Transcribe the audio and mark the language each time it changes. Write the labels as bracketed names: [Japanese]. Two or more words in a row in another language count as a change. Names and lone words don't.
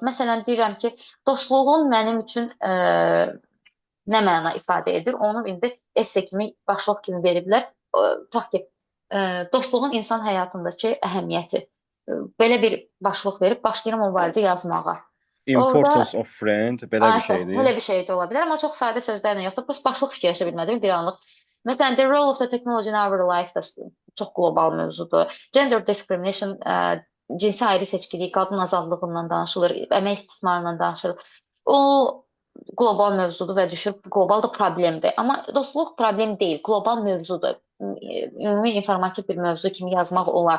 [Azerbaijani] Məsələn, deyirəm ki, dostluğun mənim üçün nə məna ifadə edir, onu indi esse kimi, başlıq kimi veriblər. Tutaq ki, dostluğun insan həyatındakı əhəmiyyəti. Belə bir başlıq verib, başlayıram o barədə yazmağa. [English] Importance of friend, [Azerbaijani] belə bir şeydir. Belə bir şey də ola bilər, amma çox sadə sözlərlə yoxdur. Başlıq fikirləşə bilmədim bir anlıq. Məsələn, [English] the role of the technology in our life [Azerbaijani] da çox qlobal mövzudur. [English] Gender discrimination, [Azerbaijani] cinsi ayrı seçkiliyi, qadın azadlığından danışılır, əmək istismarından danışılır. O qlobal mövzudur və düşür, qlobal da problemdir. Amma dostluq problem deyil, qlobal mövzudur. Ümumi informativ bir mövzu kimi yazmaq olar.